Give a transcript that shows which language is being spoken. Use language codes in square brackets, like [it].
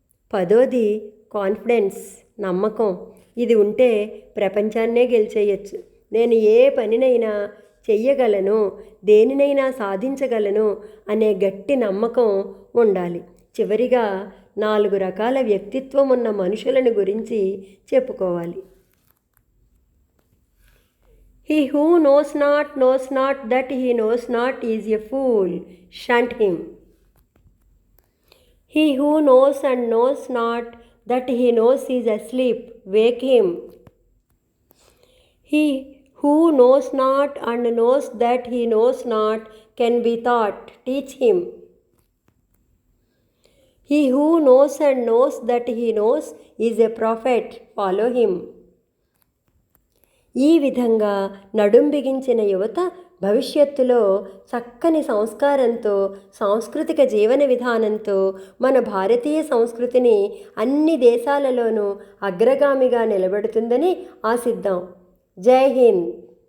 [te] పదోది confidence, నమ్మకం. ఇది ఉంటే ప్రపంచాన్నే గెలిచేయచ్చు. నేను ఏ పనినైనా చెయ్యగలను, దేనినైనా సాధించగలను అనే గట్టి నమ్మకం ఉండాలి. చివరిగా 4 రకాల వ్యక్తిత్వం ఉన్న మనుషులను గురించి చెప్పుకోవాలి. [en] He who knows not that he knows not is a fool. Shunt him. He who knows and knows not that he knows is asleep. Wake him. He who knows not and knows that he knows not can be taught. Teach him. He who knows and knows that he knows is a prophet. Follow him. [te] ఈ విధంగా నడుం బిగించిన యువత భవిష్యత్తులో చక్కని సంస్కారంతో, సాంస్కృతిక జీవన విధానంతో మన భారతీయ సంస్కృతిని అన్ని దేశాలలోనూ అగ్రగామిగా నిలబెడుతుందని ఆశిద్దాం. జై హింద్.